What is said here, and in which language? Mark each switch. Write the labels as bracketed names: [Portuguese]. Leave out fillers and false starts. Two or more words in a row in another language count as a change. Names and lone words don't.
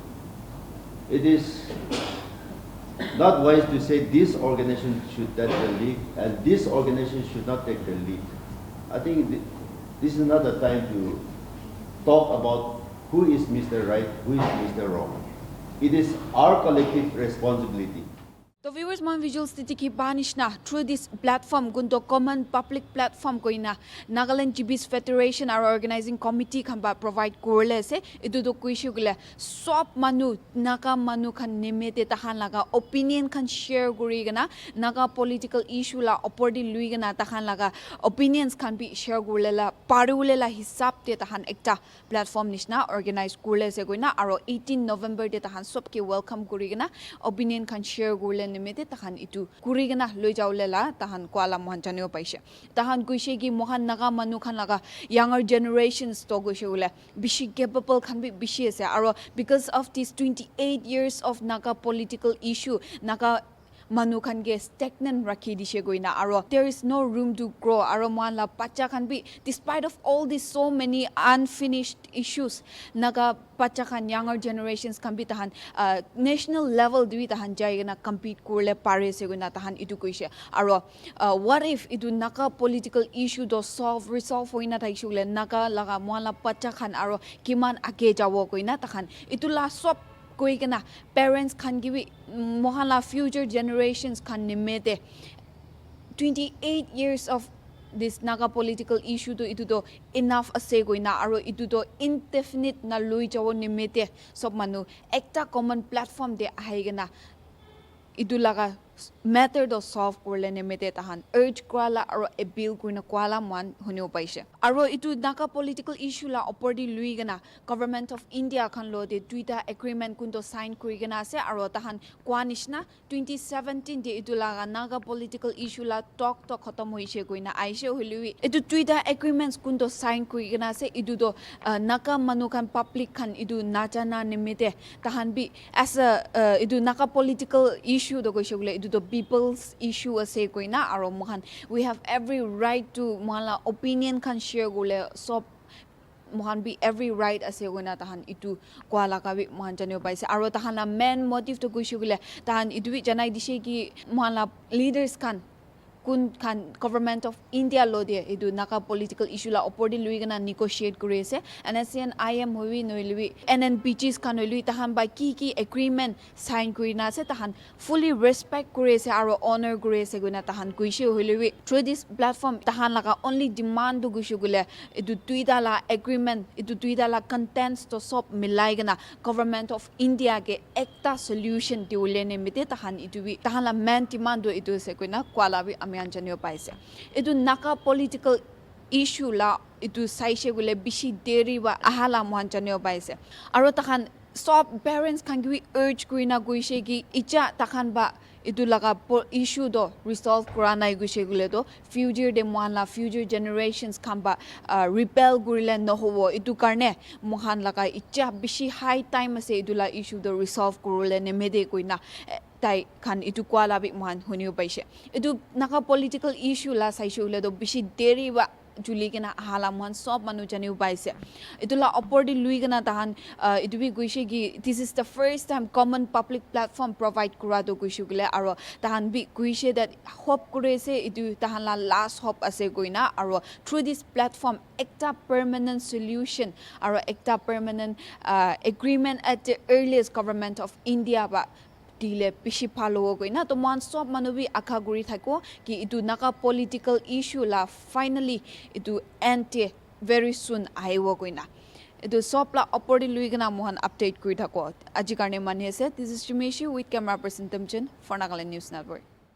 [English] It is not wise to say this organization should take the lead and this organization should not take the lead. I think this is not the time to talk about who is Mr. Right, who is Mr. Wrong. It is our collective responsibility. The viewers [Naga Pidgin] man visual stiti ki banishna [English] through this platform [Naga Pidgin] gundo [English] common public platform [Naga Pidgin] koina Nagaland GB's Federation [English] our organizing committee [Naga Pidgin] khamba provide korle se edu do kuishu gule sop manu naga manu khan nimete tahan laga opinion khan share guri gana naga [English] political issue [Naga Pidgin] la opordi lui gana tahan laga opinions khan bi share gurle la parule la hisab te tahan ekta platform nishna organize korle se goina aro 18 November de tahan sop ki welcome guri gana opinion khan share gurle nimete tahan itu kurigana loi jaulela tahan kwala mohan janeo paise tahan kuise gi mohan naga manu khan laga [English] younger generations [Naga Pidgin] to go shule bishi capable khan bi bishi ase aro [English] because of these 28 years of naga political issue [Naga Pidgin] naga manu khan ge stagnant rakhi dishe goina aro [English] there is no room to grow [Naga Pidgin] aro mohan la pacha khan bi [English] despite of all these so many unfinished issues [Naga Pidgin] naga pacha khan [English] younger generations can be [Naga Pidgin] tahan [English] national level [Naga Pidgin] dui tahan jaigana compete kurle pare se guna tahan itu koise aro [English] what if [Naga Pidgin] idu naga [English] political issue [Naga Pidgin] do resolve hoina thaishule naga laga moala pacha khan aro kiman age jawo koina tahan itu la sob koigana parents khan gibi mohala [English] future generations [Naga Pidgin] khan nimete [English] 28 years of this naga political issue [Naga Pidgin] to itu do enough ase goina aro itu do indefinite na lui jawo nimete sob manu ekta [English] common platform [Naga Pidgin] de aigena itu laga matter do solve korle nimete tahan urge kwala aro [English] a bill [Naga Pidgin] kuina kwala man hunio paise aro itu naga [English] political issue [Naga Pidgin] la opordi lui gana [English] government of India [Naga Pidgin] khan lo de duita agreement kundo sign kuri gana ase aro tahan kwanishna 2017 de itu laga naga [English] political issue [Naga Pidgin] la talk khatam hoise goina aise hului itu duita agreements kundo sign kuri gana ase itu do naga manu khan public khan itu nachana nimete tahan bi [English] as a [Naga Pidgin] itu naga [English] political issue [Naga Pidgin] do goishule [English] the people's issue [Naga Pidgin] ase koina aro mohan [English] we have every right to [Naga Pidgin] mala opinion kan share gule so mohan be [English] every right [Naga Pidgin] ase goina tahan itu kwala ka bi mohan janeo paise aro tahan la [English] main motive [Naga Pidgin] to guishu gule tahan itu bi janai dise ki mohan leaders kan kun kan [English] government of India [Naga Pidgin] lo de edu naga [English] political issue [Naga Pidgin] la opordi lui gana negotiate kuri ase NSCN IM hui noilui NNPGs kan noilui tahan ba ki agreement sign kuri na ase tahan [English] fully respect [Naga Pidgin] kuri ase aro honor kuri ase guna tahan kuise hoilui [English] through this platform [Naga Pidgin] tahan laga [English] only demand [Naga Pidgin] du guishu gule edu tuida la agreement edu tuida la contents to sop milai gana [English] government of India [Naga Pidgin] ke ekta solution diule ne mite tahan edu bi tahan la [English] main demand [Naga Pidgin] do edu se koina kwala bi janeo paise edu naga [English] political issue [Naga Pidgin] la edu saise gule bishi deri wa ahala mohan janeo paise aro takhan sob parents kan gi urge kuina goise gi icha takhan ba edu laga issue do resolve kurana goise gule do future de mohan la [English] future generations [Naga Pidgin] kan ba repel gurile no howo edu karne mohan laga icha bishi [English] high time [Naga Pidgin] ase edu la issue do resolve kurule ne mede koina tai kan itu kwala bi mohan hunio paise edu naga [English] political issue [Naga Pidgin] la saishu le do bishi deri wa juli gena hala mohan sob manu janiu paise itula opordi lui gena tahan itu bi guise gi [English] this is the first time common public platform provide [Naga Pidgin] kura do guisu gile aro tahan bi guise [English] that hope [Naga Pidgin] kure se itu tahan la [English] last hope [Naga Pidgin] ase goina aro [English] through this platform [Naga Pidgin] ekta [English] permanent solution [Naga Pidgin] aro ekta [English] permanent agreement at the earliest government of India [Naga Pidgin] ba dile pishi phalo goina to man sob manubi akha guri thako ki itu naga political issue la finally itu [English] end very soon [Naga Pidgin] aiwo goina itu sob la oppordi lui gana mohan update kuri thako aji karne mani ase [English] this is Jimeshi with camera person Tamchin for Nagaland News Network.